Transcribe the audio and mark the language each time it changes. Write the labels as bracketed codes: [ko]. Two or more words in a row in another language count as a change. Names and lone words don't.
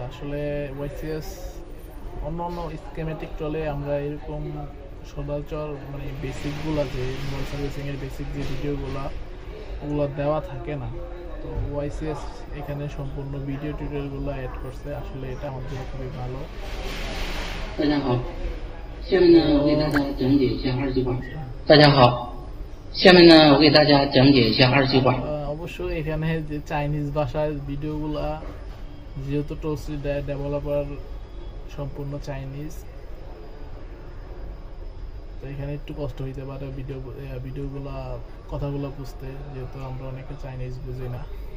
[bn] আসলে ওয়াইসিএস অন্য স্কিমেটিক চলে, আমরা এরকম সচরাচর মানে বেসিকগুলো যে মোবাইল সার্ভিসিংয়ের বেসিক যে ভিডিওগুলো ওগুলো দেওয়া থাকে না। তো ওয়াইসিএস এখানে সম্পূর্ণ ভিডিও টিউটোরিয়ালগুলো অ্যাড করছে। আসলে এটা আমাদের খুবই ভালো। [zh] 大家好，下面呢为大家讲解一下2句话。大家好， 下面呢，我给大家讲解一下二极管。 [bn] অবশ্যই এখানে যে চাইনিজ ভাষার ভিডিওগুলা, যেহেতু টোস্টি ডেভেলপার সম্পূর্ণ চাইনিজ, তো এখানে একটু কষ্ট হইতে পারে ভিডিওগুলা কথাগুলো বুঝতে, যেহেতু আমরা অনেকে চাইনিজ বুঝি না।